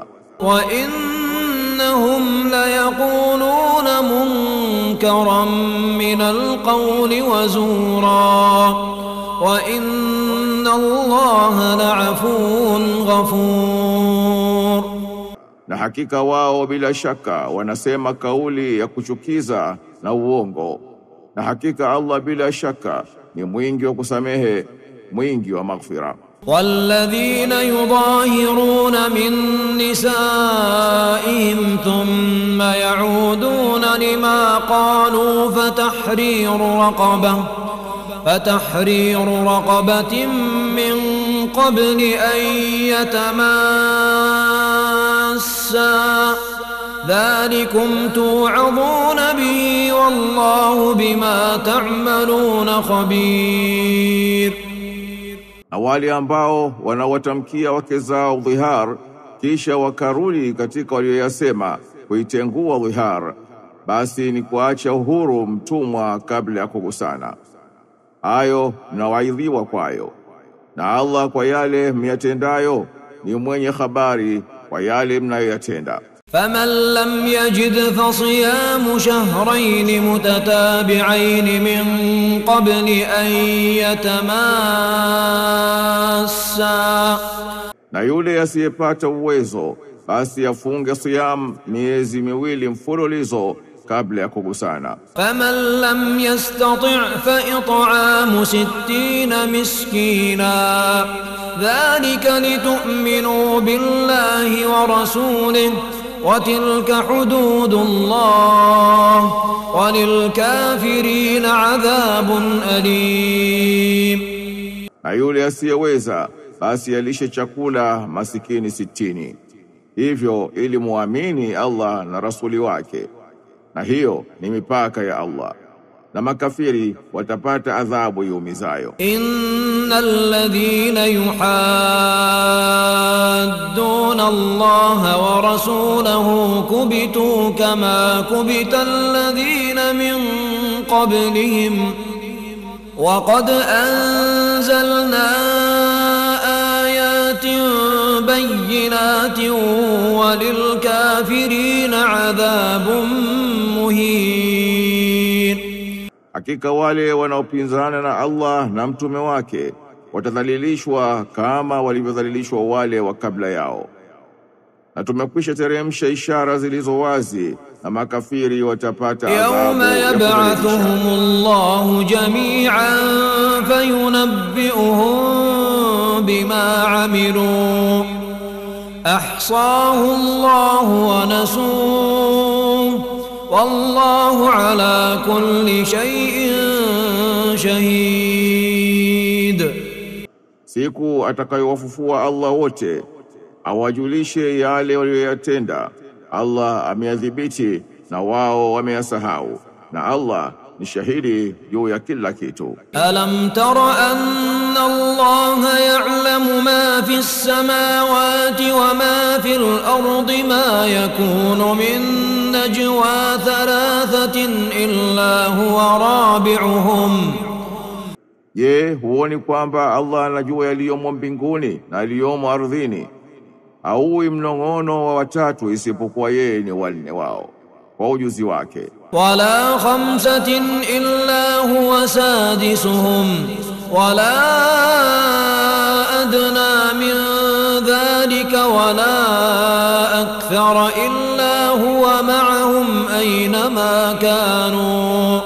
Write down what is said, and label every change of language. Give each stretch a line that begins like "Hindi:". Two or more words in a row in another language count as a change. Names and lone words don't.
Arabic: وإنهم ليقولون منكرا من القول وزورا وإن الله لعفو غفور.
Swahili: Na hakika wao bila shaka wanasema kauli ya kuchukiza na uongo, na hakika Allah bila shaka ni mwingi wa kusamehe, mwingi wa maghfira.
Arabic: والذين يظاهرون من نسائهم ثم يعودون لما قالوا فتحرير رقبة من قبل أن يتماسا ذلكم توعظون به والله بما تعملون خبير.
Swahili: Na wale ambao wanawatamkia wake zao dhihar kisha wakarudi katika walioyasema kuitengua dhihar, basi ni kuacha uhuru mtumwa kabla ya kugusana. Hayo mnawaidhiwa kwayo, na Allah kwa yale myatendayo ni mwenye habari kwa yale mnayoyatenda.
Arabic: فمن لم يجد فصيام شهرين متتابعين من قبل أن يتماسا,
Swahili: na yule asiyepata uwezo basi afunge siyam miezi miwili mfululizo kabla ya kugusana.
Arabic: فمن لم يستطع فإطعام 60 مسكينا ذلك لتؤمنوا بالله ورسوله وتلك حدود الله وللكافرين عذاب أليم.
Swahili: Na yule asiyeweza basi alishe chakula masikini 60, hivyo ili muamini Allah na rasuli wake, na hiyo ni mipaka ya Allah, na makafiri watapata adhabu yumizayo.
Arabic: إن الذين يحادون الله ورسوله كبتوا كما كبت الذين من قبلهم وقد أنزلنا آيات بينات وللكافرين عذاب مهين.
Swahili: Hakika wale wanaopinzana na Allah na mtume wake watadhalilishwa kama walivyodhalilishwa wale wa kabla yao, na tumekwisha teremsha ishara zilizo wazi, na makafiri watapata adhabu.
Arabic: يوم يبعثهم الله جميعا فينبئهم بما عملوا أحصاه الله ونسوه والله على كل شيء شهيد.
Swahili: Siku atakayowafufua Allah wote awajulishe yale walioyatenda. Allah ameyadhibiti na wao wameyasahau, na Allah ni shahidi juu ya kila kitu.
Arabic: ألم تر أن الله يعلم ما في السماوات وما في الأرض ما يكون من نجوى ثلاثة إلا هو رابعهم
Swahili: Je, huoni kwamba Allah anajua yaliyomo mbinguni na yaliyomo ardhini? Haui mnong'ono wa watatu isipokuwa yeye ni wanne wao kwa ujuzi wake.
Arabic: ولا خمسة إلا هو سادسهم ولا أدنى من ذلك ولا أكثر إلا هو معهم أينما كانوا,